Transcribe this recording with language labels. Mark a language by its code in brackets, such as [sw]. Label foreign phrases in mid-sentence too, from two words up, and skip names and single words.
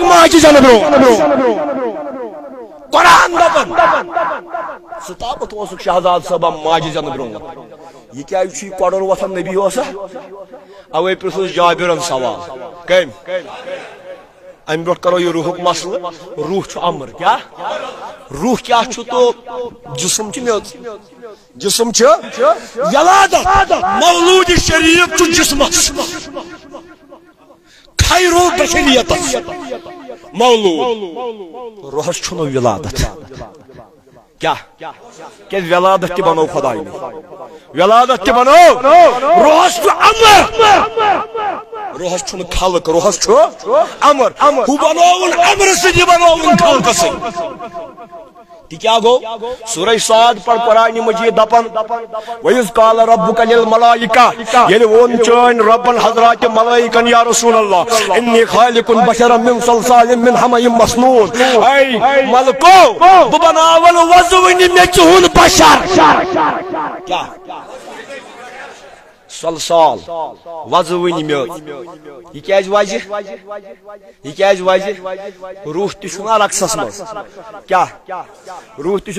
[ks] ماجہِ زینہٕ برونٛٹھ قرآن دپان ژٕ اوسُکھ شہزاد صٲبا ماجہِ زینہٕ برونٛٹھ یہ کیا کۄڈُر وۄتھان نبی اوسا اوے پرٛژھُس جابرن سوال کٔمۍ امہِ برونٛٹھ کرو یہِ روحُک مسلہٕ روح چھُ امر کیا روح کیا چھُ تو جسم چھُ میوٚژ جسم چھُ ولادت مولوٗدِ شریٖف چھُ جسمس خیرو بشریتس مولوٗد روحس چھُنہٕ ولادت کیا کیازِ ولادت تہِ بنوو خۄداینٕے ولادت تہِ بنوو روحس چھُ امر روحس چھُنہٕ خلق روحس چھُ امر ہُہ بنووُن امرٕ سۭتۍ یہِ بنووُن خلقہٕ سۭتۍ کیا گو سورہ صاد پر قرآن مجید دپن [ar] وَإِذْ قَالَ رَبُّكَ لِلْمَلَائِكَةِ [ks] یعنی وون چٲنۍ ربن حضرات ملائکن [ar] یا رسول اللہ انی خالق بشرا من صلصال من حمإ مسنون [ks] اے ملکو بہٕ بناون وضوٕنہِ مےٚ چھُ ہُنٛد بشر کیا صلصال وضوٕنہِ مےٚ یہ کیٛازِ وجہ یہ کیٛازِ وجہ روح تہِ چھُنا رقصس منٛز کیا روح تہِ چھُ